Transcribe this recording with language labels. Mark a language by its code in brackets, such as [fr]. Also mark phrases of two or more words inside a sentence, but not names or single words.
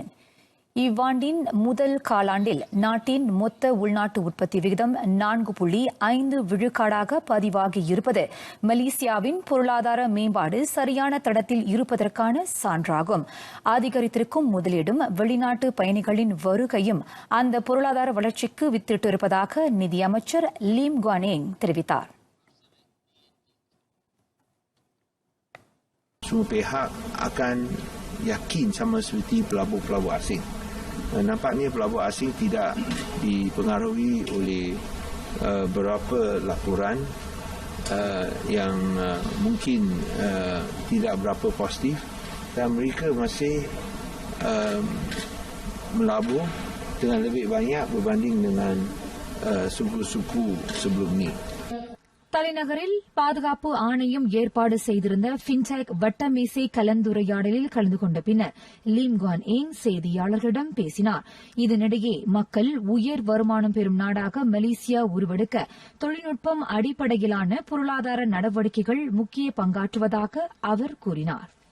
[ta] இவ்வாண்டின் முதல் காலாண்டில் நாட்டின் மொத்த உள்நாட்டு உற்பத்தி விகிதம் 4.5 விழுக்காடாக பதிவாகியிருப்பது மலேசியாவின் பொருளாதார மேம்பாடு சரியான தடத்தில் இருப்பதற்கான சான்றாகும். அதிகரித்திருக்கும் முதலீடும் வெளிநாட்டு பயணிகளின் வருகையும் அந்த பொருளாதார வளர்ச்சிக்கு வித்திட்டிருப்பதாக நிதியமைச்சர் லீம் குவான் ஏங் தெரிவித்தார். [ms] Semua pihak akan yakin sama seperti pelabur-pelabur asing. Nampaknya pelabur asing tidak dipengaruhi oleh beberapa laporan yang mungkin tidak berapa positif dan mereka masih melabur dengan lebih banyak berbanding dengan suku-suku sebelum ini. [ta] தலைநகரில் பாதுகாப்பு ஆணையம் ஏற்பாடு செய்திருந்த ஃபின்டெக் வட்டமேசை கலந்துரையாடலில் கலந்து கொண்ட பின்னர் லீம் குவான் ஏங் செய்தியாளர்களிடம் பேசினார். இதனிடையே மக்கள் உயர் வருமானம் பெறும் நாடாக மலேசியா உருவெடுக்க தொழில்நுட்பம் அடிப்படையிலான பொருளாதார நடவடிக்கைகள் முக்கிய பங்காற்றுவதாக அவர் கூறினார்.